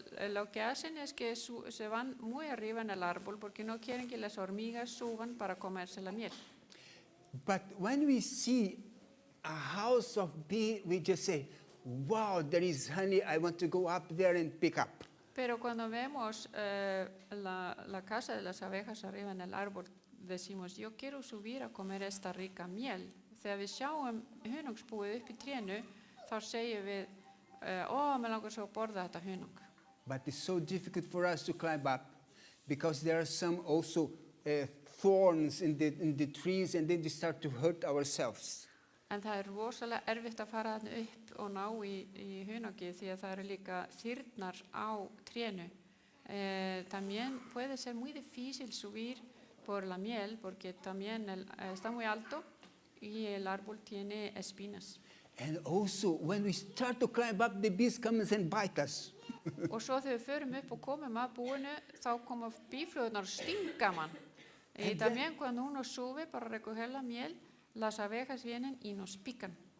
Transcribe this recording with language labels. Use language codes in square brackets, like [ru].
[es] Lo que hacen es que se van muy arriba en el árbol porque no quieren que las hormigas suban para comerse la miel. [en] But when we see a house of bees, we just say, wow, there is honey, I want to go up there and pick up. [es] Pero cuando vemos la casa de las abejas arriba en el árbol, decimos, yo quiero subir a comer esta rica miel. [is] Þegar við sjáum hunangsbúið upp í trénu, þá segjum við, mér langar svo að borða þetta hunang. [en] But it's so difficult for us to climb up because there are some also thorns in the trees and then they start to hurt ourselves. [is] En það rosalega erfitt að fara þarna upp og ná í hunangi því að það eru líka þyrnar á trénu. [es] También puede ser muy difícil subir por la miel porque también está muy alto y el árbol tiene espinas. [en] And also, when we start to climb up, the bees come and bite us. [is] Og svo þegar við förum upp og komum að búinu, þá koma bíflugurnar og stinga mann. [es] Y también cuando uno sube para recoger la miel, las abejas vienen y nos pican.